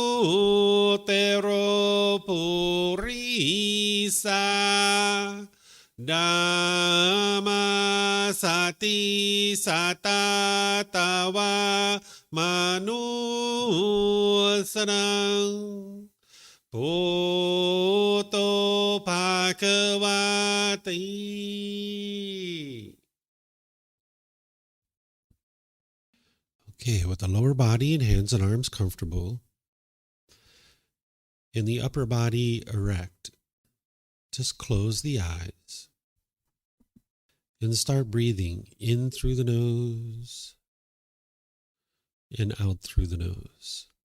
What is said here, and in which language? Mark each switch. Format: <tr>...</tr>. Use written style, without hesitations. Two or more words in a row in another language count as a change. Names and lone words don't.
<pi>Anutero Purisa dhamma sati sata tawa manusanang Poto Bhagavati.</pi> <en>Okay, with the lower body and hands and arms comfortable, and the upper body erect, just close the eyes and start breathing in through the nose and out through the nose.</en>